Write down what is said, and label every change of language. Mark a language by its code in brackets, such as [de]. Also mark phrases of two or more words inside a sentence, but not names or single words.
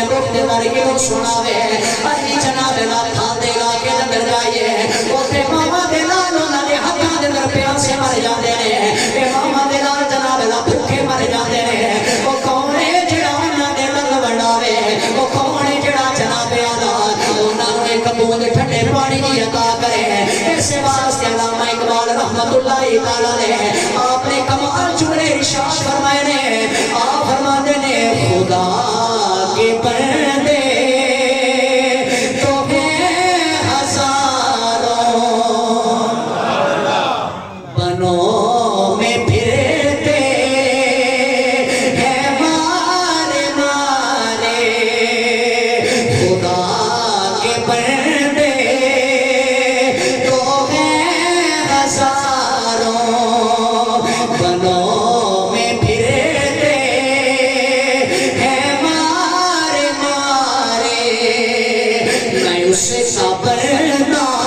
[pa] مکھ دے بارے کے سناوے ارے جناب لا کھاتے لا کے اندر جائیے اوتھے ماما دے نال انہاں دے ہتھاں دے اندر پیاسے مر جاندے نے اے ماما دے نال جناب لا بھکھے مر جاندے نے او کون ہے جیہڑا انہاں دے لنگ ونڈاوے او کون ہے جیہڑا جناب اعلیٰ انہاں نوں اک بوند ٹھنڈے پانی دی عطا کرے اس واسطے علامہ اقبال رحمۃ اللہ تعالیٰ نے اپنے کمال جملے ارشاد فرمائے نے آپ فرماتے نے [ur] خدا کے بندے تو ہیں ہزاروں بنوں میں پھرتے ہیں مارے مارے خدا کے بندے تو ہیں ہزاروں بنوں میں پھرتے ہیں مارے مارے میں اس سے صبرنا